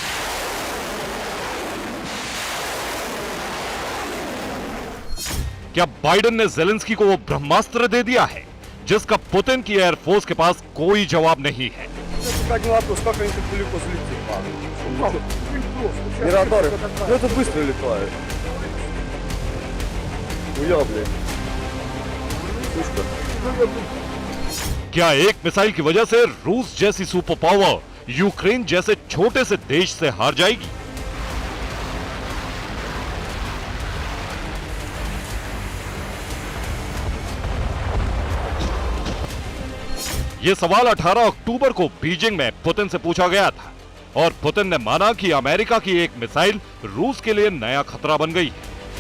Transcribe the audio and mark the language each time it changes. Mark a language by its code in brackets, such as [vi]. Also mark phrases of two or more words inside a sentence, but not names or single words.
[hi] क्या बाइडेन ने जेलेंस्की को वो ब्रह्मास्त्र दे दिया है जिसका पुतिन की एयरफोर्स के पास कोई जवाब नहीं है? [ru] Как не вопрос, как они так далеко взлетели? Не радары. Ну это быстро летает. Ну я, блин. [hi] क्या एक मिसाइल की वजह से रूस जैसी [en] super power [hi] यूक्रेन जैसे छोटे से देश से हार जाएगी? ये सवाल 18 अक्टूबर को बीजिंग में पुतिन से पूछा गया था और पुतिन ने माना कि अमेरिका की एक मिसाइल रूस के लिए नया खतरा बन गई है।